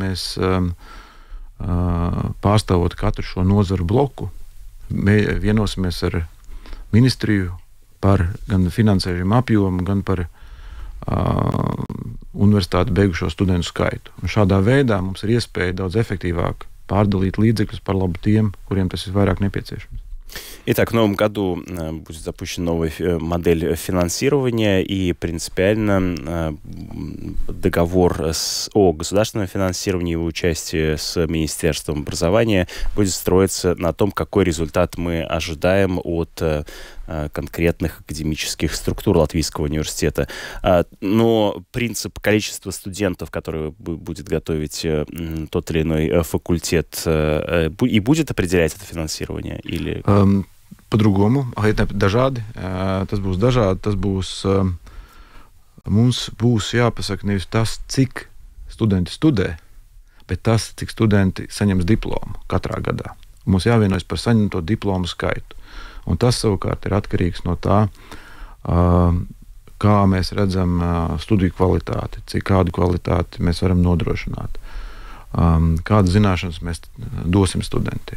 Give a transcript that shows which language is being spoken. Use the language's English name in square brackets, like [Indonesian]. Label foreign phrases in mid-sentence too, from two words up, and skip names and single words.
[Latvian] Mēs pārstāvot katru šo nozaru bloku, vienosimies ar ministriju par gan finansējumu apjomu, gan par universitāti beigušo studentu skaitu. Un šādā veidā mums ir iespēja daudz efektīvāk pārdalīt līdzekļus par labu тем, kuriem tas vairāk необходимо. [Russian] Итак, в новом году будет запущена новая модель финансирования, и принципиально договор о государственном финансировании и его участии с Министерством образования будет строиться на том, какой результат мы ожидаем от конкретных академических структур Латвийского университета. Но принцип количества студентов, которые будет готовить тот или иной факультет, и будет определять это финансирование? Или... По-другому, [Latvian] dažādi. Tas būs dažādi. Mums būs jāpasaka nevis tas, cik studenti studē, bet tas, cik studenti saņems diplomu katrā gadā. Mums jāvienojas par saņemto diplomu skaitu. Un tas savukārt ir atkarīgs no tā, kā mēs redzam studiju kvalitāti, kādu kvalitāti mēs varam nodrošināt, kādas zināšanas mēs dosim studentiem.